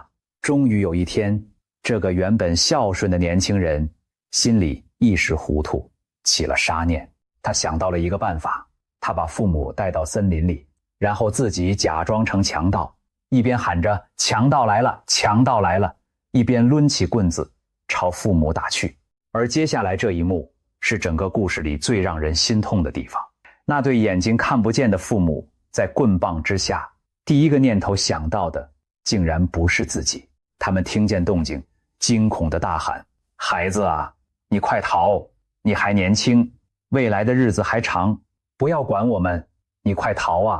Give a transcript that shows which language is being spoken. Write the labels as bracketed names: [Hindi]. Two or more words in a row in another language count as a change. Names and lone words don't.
[Chinese] 終於有一天，這個原本孝順的年輕人心裡一時糊塗，起了殺念。他想到了一個辦法，他把父母帶到森林裡，然後自己假裝成強盜，一邊喊着強盜來了，強盜來了，一邊掄起棍子朝父母打去。而接下來這一幕是整個故事裡最讓人心痛的地方。那對眼睛看不見的父母在棍棒之下，第一個念頭想到的竟然不是自己。他們聽見動靜，驚恐地大喊，孩子啊，你快逃，你還年輕，未來的日子還長，不要管我們，你快逃啊。